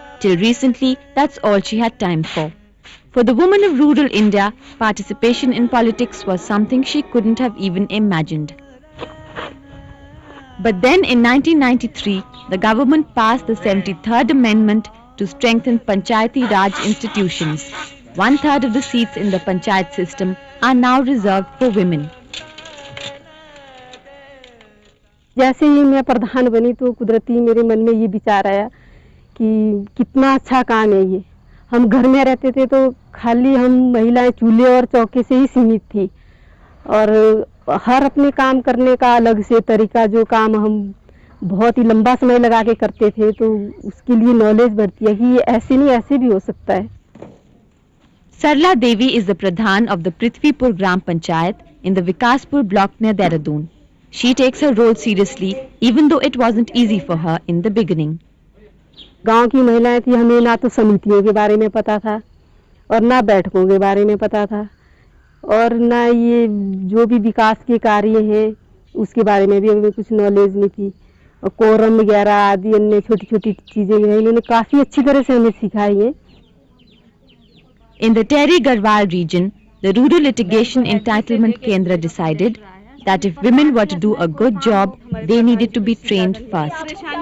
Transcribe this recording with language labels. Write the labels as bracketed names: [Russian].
[English] Till recently, that's all she had time for. For the woman of rural India, participation in politics was something she couldn't have even imagined. But then in 1993, the government passed the 73rd Amendment to strengthen Panchayati Raj institutions. 1/3 of the seats in the Panchayat system are now reserved for women. [Hindi] जैसे ही मैं प्रधान बनी तो कुदरती मेरे मन में ये विचार आया कि कितना अच्छा काम है ये। हम घर में रहते थे तो खाली हम महिलाएं चूल्हे और चौके से ही सीमित थी और हर अपने काम करने का अलग से तरीका, जो काम हम बहुत ही लंबा समय लगा के करते थे तो उसके लिए नॉलेज बढ़ती है कि ये ऐसे नहीं ऐसे भी हो सकता है। [English] Sarla Devi is the Pradhan of the Prithvipur Gram Panchayat in the Vikaspur block near Dehradun. She takes her role seriously even though it wasn't easy for her in the beginning. [Hindi] गांव की महिलाएं थी, हमें ना तो समितियों के बारे में पता था और ना बैठकों के बारे में पता था और ना ये जो भी विकास के कार्य हैं उसके बारे में भी हमें कुछ नॉलेज नहीं थी और कोरम वगैरह आदि अन्य छोटी छोटी चीज़ें हैं, इन्होंने काफ़ी अच्छी तरह से हमें सिखाई है। [English] In the Tehri Garhwal region, the Rural Litigation Entitlement Kendra decided that if women were to do a good job, they needed to be trained first.